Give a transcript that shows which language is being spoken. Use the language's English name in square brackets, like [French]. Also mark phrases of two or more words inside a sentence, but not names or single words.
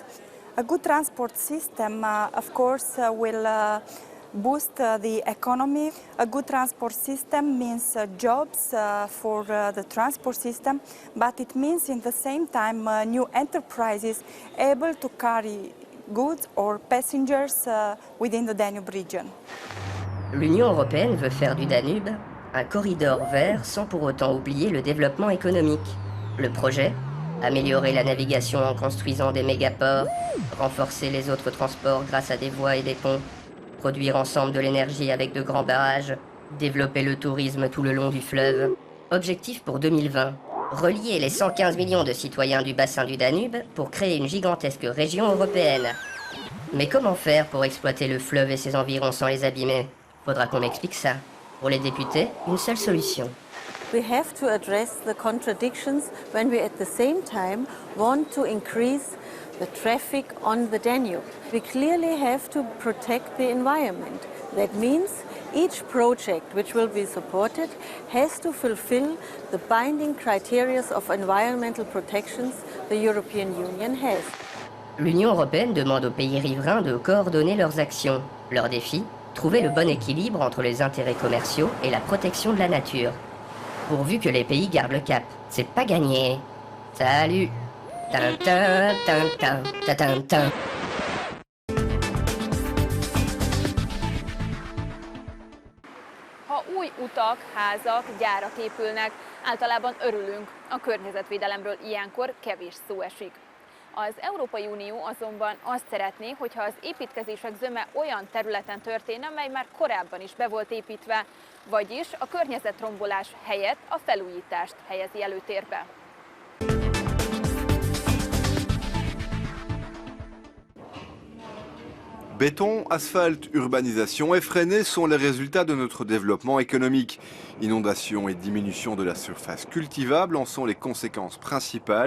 [English] A good transport system, of course, will boost the economy. A good transport system means jobs for the transport system, but it means in the same time new enterprises able to carry goods or passengers within the Danube region. [French] L'Union européenne veut faire du Danube un corridor vert sans pour autant oublier le développement économique. Le projet, améliorer la navigation en construisant des mégaports, renforcer les autres transports grâce à des voies et des ponts, produire ensemble de l'énergie avec de grands barrages, développer le tourisme tout le long du fleuve. Objectif pour 2020, relier les 115 millions de citoyens du bassin du Danube pour créer une gigantesque région européenne. Mais comment faire pour exploiter le fleuve et ses environs sans les abîmer? Faudra qu'on m'explique ça. Pour les députés, une seule solution. [English] We have to address the contradictions when we at the same time want to increase the traffic on the Danube. We clearly have to protect the environment. That means each project which will be supported has to fulfill the binding criteria of environmental protections the European Union has. [French] L'Union européenne demande aux pays riverains de coordonner leurs actions. Leur défi, trouver le bon équilibre entre les intérêts commerciaux et la protection de la nature. Pourvu que les pays gardent le cap. C'est pas gagné. Salut. Tintin, tintin, tintin. [Hungarian] Ha új utak, házak, gyárak épülnek, általában örülünk. A környezetvédelemről ilyenkor kevés szó esik. Az Európai Unió azonban azt szeretné, hogyha az építkezések zöme olyan területen történne, mely már korábban is be volt építve, vagyis a környezetrombolás helyett a felújítást helyezi előtérbe. [French] Béton, asphalte, urbanisation effrénée sont les résultats de notre développement économique. Inondations et diminution de la surface cultivable en sont les conséquences principales.